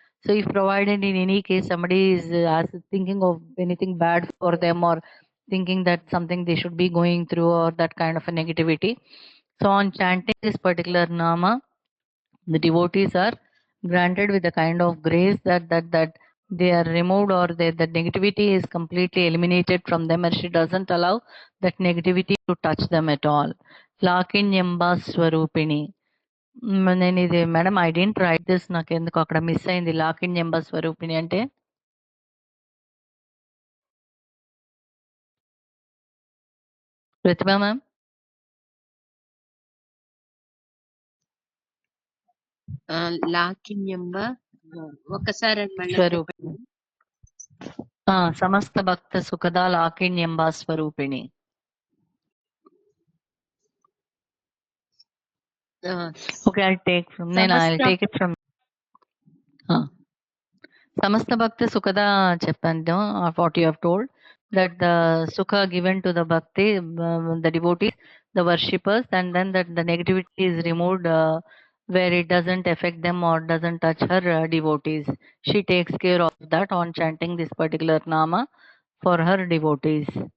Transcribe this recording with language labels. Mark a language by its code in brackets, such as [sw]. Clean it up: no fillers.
[en] So if provided in any case somebody is thinking of anything bad for them, or thinking that something they should be going through, or that kind of a negativity, so on chanting this particular nama, the devotees are granted with a kind of grace that they are removed, or the negativity is completely eliminated from them, and she doesn't allow that negativity to touch them at all. [sa] Lakinyamba Swarupini. [te] నేను ఇది madam [en] I didn't write this, [te] నాకు ఎందుకు అక్కడ miss అయింది. లాకిన్యంబ స్వరూపిణి అంటే ప్రతిభ ma'am. లాకిన్యంబ ఒకసారి మళ్ళీ స్వరూపిణి. [sa] సమస్త భక్త సుఖదా లాకిన్యంబ స్వరూపిణి. [en] okay, I take from [sa] సమస్త భక్త సుఖదా [te] చెప్పండి. [en] What you have told that the sukha given to the bhakti, the devotees, the worshippers, and then that the negativity is removed where it doesn't affect them or doesn't touch her devotees. She takes care of that on chanting this particular nama for her devotees.